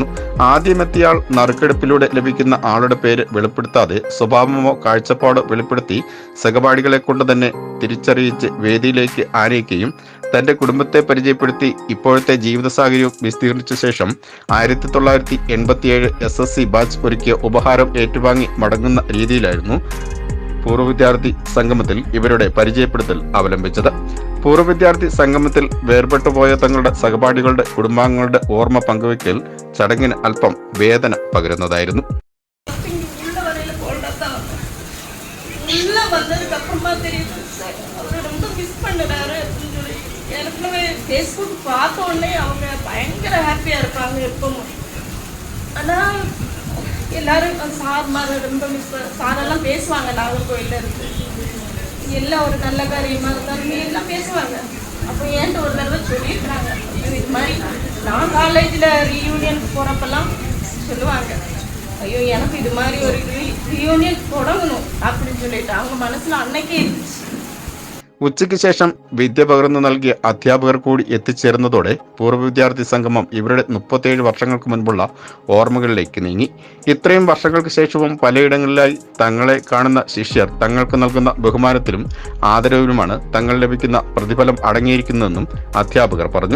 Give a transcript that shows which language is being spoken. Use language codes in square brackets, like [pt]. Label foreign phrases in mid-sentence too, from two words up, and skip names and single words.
[ml] ആദ്യമെത്തിയാൾ നറുക്കെടുപ്പിലൂടെ ലഭിക്കുന്ന ആളുടെ പേര് വെളിപ്പെടുത്താതെ സ്വഭാവമോ കാഴ്ചപ്പാടോ വെളിപ്പെടുത്തി സഹപാഠികളെ കൊണ്ട് തന്നെ തിരിച്ചറിയിച്ച് വേദിയിലേക്ക് ആനയിക്കുകയും തന്റെ കുടുംബത്തെ പരിചയപ്പെടുത്തി ഇപ്പോഴത്തെ ജീവിത സാഹചര്യവും വിസ്തീർണിച്ച ശേഷം 1987 SSC ബാച്ച് ഒരുക്കിയ ഉപഹാരം ഏറ്റുവാങ്ങി മടങ്ങുന്ന രീതിയിലായിരുന്നു പൂർവ്വ വിദ്യാർത്ഥി സംഗമത്തിൽ ഇവരുടെ പരിചയപ്പെടുത്തൽ അവലംബിച്ചത്. പൂർവ്വ വിദ്യാർത്ഥി സംഗമത്തിൽ വേർപെട്ടുപോയ തങ്ങളുടെ സഹപാഠികളുടെ കുടുംബാംഗങ്ങളുടെ ഓർമ്മ പങ്കുവയ്ക്കൽ ചടങ്ങിന് അല്പം വേദന പകരുന്നതായിരുന്നു. [ta] ஃபேஸ்புக் பார்த்த உடனே அவங்க பயங்கர ஹாப்பியாக இருப்பாங்க எப்பவும். ஆனால் எல்லாரும் சார்மார் ரொம்ப சாரெல்லாம் பேசுவாங்க. நாகர்கோயிலில் இருக்கு எல்லாம் ஒரு நல்ல காரியமாக இருந்தாலும் எல்லாம் பேசுவாங்க. அப்போ ஏன்ட்டு ஒரு தடவை சொல்லியிருக்கிறாங்க, இது மாதிரி நான் காலேஜில் ரீயூனியனுக்கு போகிறப்பெல்லாம் சொல்லுவாங்க, ஐயோ எனக்கு இது மாதிரி ஒரு ரீயூனியன் தொடங்கணும் அப்படின்னு சொல்லிட்டு அவங்க மனசில் அன்னைக்கே இருந்துச்சு. [ml] ഉച്ചയ്ക്ക് ശേഷം വിദ്യ പകർന്നു നൽകിയ അധ്യാപകർ കൂടി എത്തിച്ചേർന്നതോടെ പൂർവ്വ വിദ്യാർത്ഥി സംഗമം ഇവരുടെ 37 വർഷങ്ങൾക്ക് മുൻപുള്ള ഓർമ്മകളിലേക്ക് നീങ്ങി. ഇത്രയും വർഷങ്ങൾക്ക് ശേഷവും പലയിടങ്ങളിലായി തങ്ങളെ കാണുന്ന ശിഷ്യർ തങ്ങൾക്ക് നൽകുന്ന ബഹുമാനത്തിലും ആദരവിലുമാണ് തങ്ങൾ ലഭിക്കുന്ന പ്രതിഫലം അടങ്ങിയിരിക്കുന്നതെന്നും അധ്യാപകർ പറഞ്ഞു.